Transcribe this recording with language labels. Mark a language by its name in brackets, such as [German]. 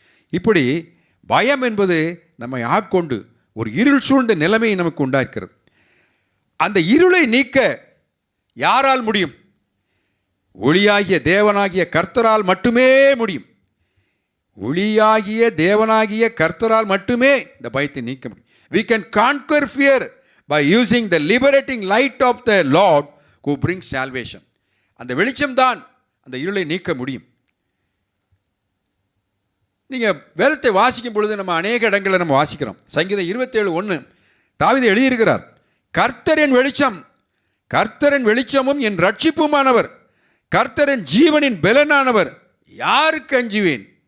[Tamil] இப்படி பயம் என்பது நம்மை ஆட்கொண்டு ஒரு இருள் சூழ்ந்த நிலைமையை நமக்கு உண்டாக்கிறது. அந்த இருளை நீக்க யாரால் முடியும்? ஒளியாகிய தேவனாகிய கர்த்தரால் மட்டுமே முடியும். ஒளியாகிய தேவனாகிய கர்த்தரால் மட்டுமே இந்த பயத்தை நீக்க முடியும். [English] We can conquer fear by using the liberating light of the Lord who brings salvation. [Tamil] அந்த வெளிச்சம்தான் அந்த இருளை நீக்க முடியும். நீங்கள் வேதத்தை வாசிக்கும் பொழுது நம்ம அநேக இடங்களில் நம்ம வாசிக்கிறோம். சங்கீதம் 27:1 தாவீது எழுதியிருக்கிறார், கர்த்தரின் வெளிச்சம், கர்த்தரின் வெளிச்சமும் என் ரட்சிப்புமானவர், கர்த்தரின் ஜீவனின் பலனானவர், யாருக்கு அஞ்சுவேன்?